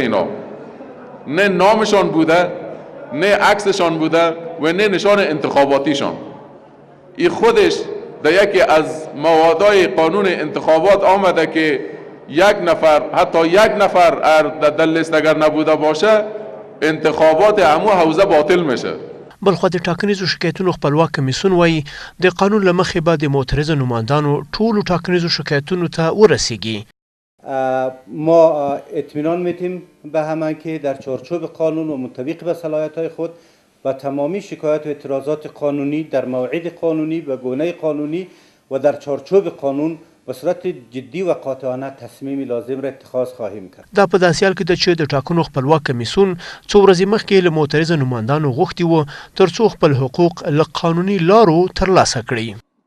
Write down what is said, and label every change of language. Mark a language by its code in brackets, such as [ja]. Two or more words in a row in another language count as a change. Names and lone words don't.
[fa] اینا نه نامشان بوده، نه عکسشان بوده و نه نشان انتخاباتیشان. این خودش در یکی از موادهای قانون انتخابات آمده که یک نفر، حتی یک نفر در لیست اگر نبوده باشه انتخابات همو حوزه باطل میشه. [ps] بلخوا د ټاکنیزو شکایتونو خپلواک کمیسیون وایي د قانون له مخې به د معترضه نوماندانو ټولو ټاکنیزو شکایتونو ته ورسیږي. [fa] ما اطمینان میدیم به همه که در چارچوب قانون و مطابق به صلاحیت‌های خود و تمامی شکایت و اعتراضات قانونی در موعد قانونی و گونه قانونی و در چارچوب قانون به صورت جدی و قاطعانه تصمیم لازم را اتخاذ خواهیم کرد. [ps] دا په داسې حال کې ده چې د ټاکنو خپلواک کمیسیون څو ورځې مخکې له معترضه نوماندانو غوښتي وو تر څو خپل حقوق له قانوني لارو ترلاسه کړي.